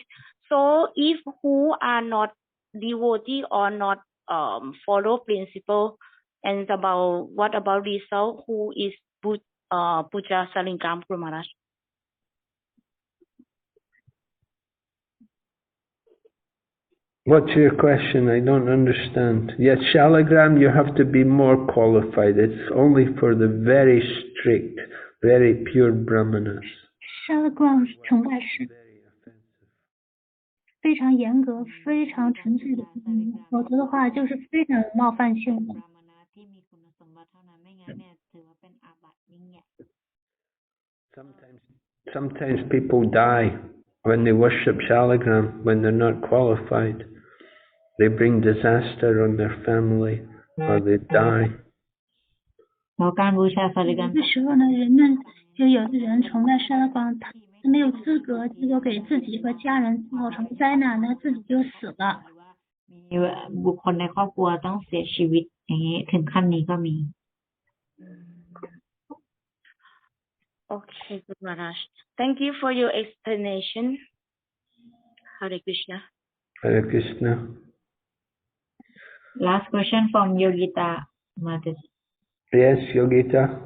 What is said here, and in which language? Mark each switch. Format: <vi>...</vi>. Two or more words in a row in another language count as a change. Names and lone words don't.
<en>So if who are not devotee or not follow principle, and about what about result, who is puja Saringam, Guru Maharaj? What's your question? I don't understand. Yes, Shalagram, you have to be more qualified. It's only for the very strict, very pure brahmanas.</en> <zh>Shalagram 崇拜是非常严格、非常纯粹的，否则的话就是非常有冒犯性的。</zh> <en>Sometimes people die when they worship Shalagram, when they're not qualified. They bring disaster on their family, or they die.</en> <th>แล้วการบูชาสาริกัน</th> <zh>这时候呢，人们就有的人崇拜沙拉光，他没有资格，结果给自己和家人造成灾难，那自己就死了。</zh> <th>มีบุคคลในครอบครัวต้องเสียชีวิตอย่างนี้ถึงขั้นนี้ก็มี</th> <en>Okay, Guru Maharaj. Thank you for your explanation. Hare Krishna. Hare Krishna. Last question from Yogita Mataji. Yes, Yogita.</en>